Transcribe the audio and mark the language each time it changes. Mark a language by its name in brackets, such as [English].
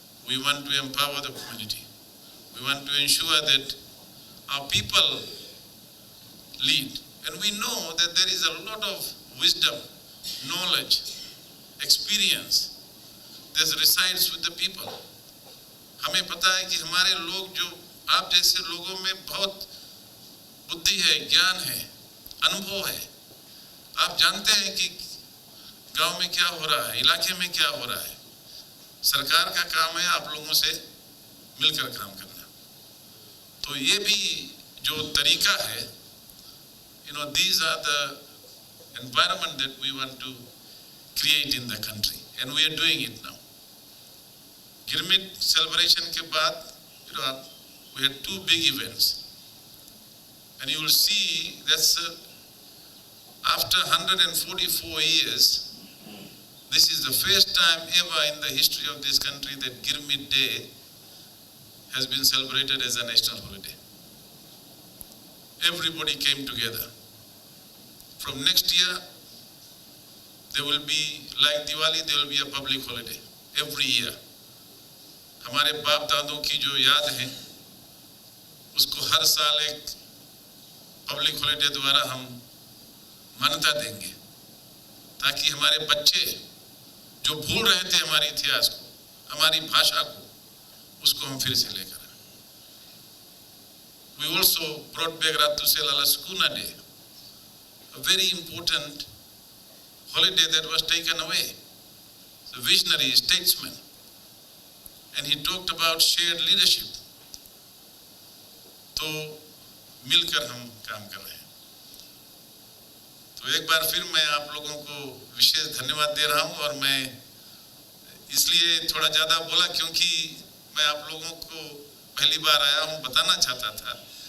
[English] We want to empower the community. We want to ensure that our people lead. And we know that there is a lot of wisdom, knowledge, experience that resides with the people. [Hindi] हमें पता है कि हमारे लोग, जो आप जैसे लोगों में बहुत बुद्धि है, ज्ञान है, अनुभव है. आप जानते हैं कि गांव में क्या हो रहा है, इलाके में क्या हो रहा है. सरकार का काम है आप लोगों से मिलकर काम करना. तो ये भी जो तरीका है, [English] these are the environment that we want to create in the country, and we are doing it now. Girmit celebration [Hindi] के बाद, [English] we had 2 big events, and you will see that's after 144 years, this is the first time ever in the history of this country that Girmit Day has been celebrated as a national holiday. Everybody came together. From next year, there will be, like Diwali, there will be a public holiday every year. [Hindi] हमारे बाप दादों की जो याद है उसको हर साल एक पब्लिक हॉलिडे द्वारा हम मान्यता देंगे ताकि हमारे बच्चे जो भूल रहे थे हमारे इतिहास को, हमारी भाषा को, उसको हम फिर से लेकर आए. [English] We also brought back Ratusela Skuna Day, a very important holiday that was taken away. The visionary statesman, and he talked about shared leadership. [Hindi] तो मिलकर हम काम कर रहे हैं. तो एक बार फिर मैं आप लोगों को विशेष धन्यवाद दे रहा हूं और मैं इसलिए थोड़ा ज़्यादा बोला क्योंकि मैं आप लोगों को पहली बार आया हूं, बताना चाहता था.